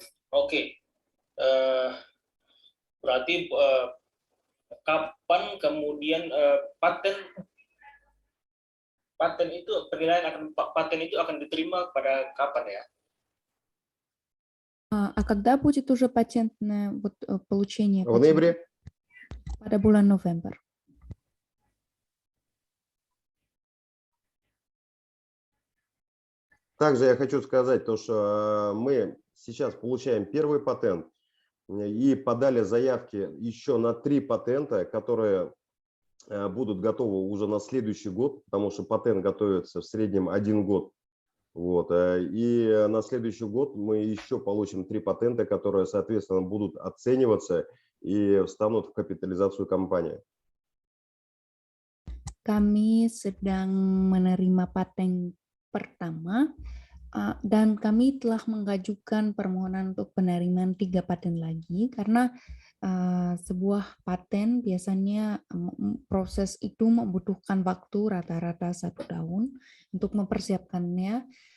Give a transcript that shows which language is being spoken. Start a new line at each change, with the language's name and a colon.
Indonesian: Oke, berarti kapan kemudian paten itu penilaian paten itu akan diterima pada kapan ya?
Russian: А когда будет уже патентное получение? В ноябре.
Indonesian: Pada bulan November.
Russian: Также я хочу сказать то, что мы сейчас получаем первый патент и подали заявки еще на 3 патента, которые будут готовы уже на следующий год, потому что патент готовится в среднем 1 год. Вот. И на следующий год мы еще получим 3 патента, которые, соответственно, будут оцениваться и встанут в капитализацию компании.
Indonesian: Kami sedang menerima paten pertama dan kami telah mengajukan permohonan untuk penerimaan 3 paten lagi karena sebuah paten biasanya proses itu membutuhkan waktu rata-rata 1 tahun untuk mempersiapkannya.